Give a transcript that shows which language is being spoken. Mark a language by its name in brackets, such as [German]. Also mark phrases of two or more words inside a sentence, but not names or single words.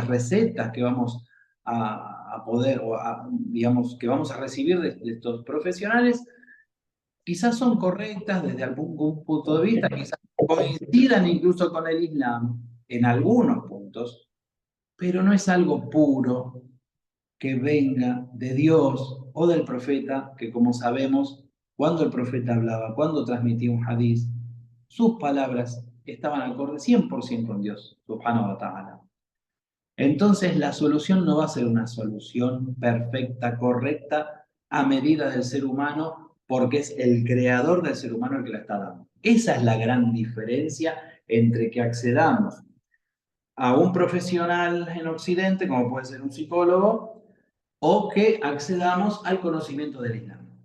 [Spanish] recetas que vamos a poder, digamos, que vamos a recibir de estos profesionales, quizás son correctas desde algún punto de vista, quizás coincidan incluso con el Islam en algunos puntos, pero no es algo puro que venga de Dios o del profeta, que como sabemos, cuando el profeta hablaba, cuando transmitía un hadiz, sus palabras estaban acorde 100% con Dios, [Arabic] سبحانه وتعالى. [Spanish] Entonces la solución no va a ser una solución perfecta, correcta, a medida del ser humano, porque es el creador del ser humano el que la está dando. Esa es la gran diferencia entre que accedamos a un profesional en Occidente, como puede ser un psicólogo, o que accedamos al conocimiento del Islam,